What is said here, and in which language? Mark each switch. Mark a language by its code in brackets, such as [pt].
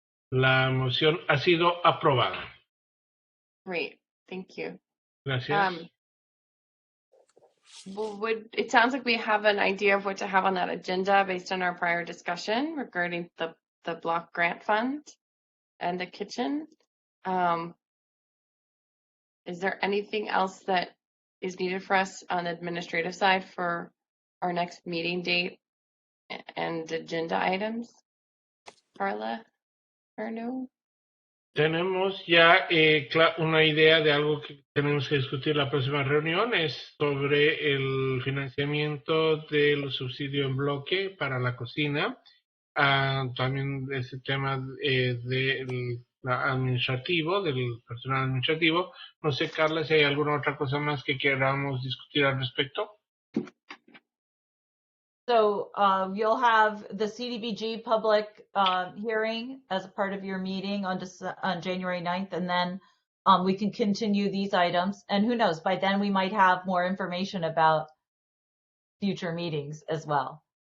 [es] La moción ha sido aprobada. [en] Great, thank you. [es] Gracias. [en] It sounds like we have an idea of what to have on that agenda based on our prior discussion regarding the block grant fund and the kitchen. Is there anything else that is needed for us on the administrative side for our next meeting date and agenda items? Carla, or no? [es] Tenemos ya una idea de algo que tenemos que discutir la próxima reunión, es sobre el financiamiento del subsidio en bloque para la cocina, también ese tema del administrativo, del personal administrativo. No sé, Carla, si hay alguna otra cosa más que queramos discutir al respecto. [en] So you'll have the CDBG public hearing as a part of your meeting on January 9th, and then we can continue these items. And who knows, by then we might have more information about future meetings as well.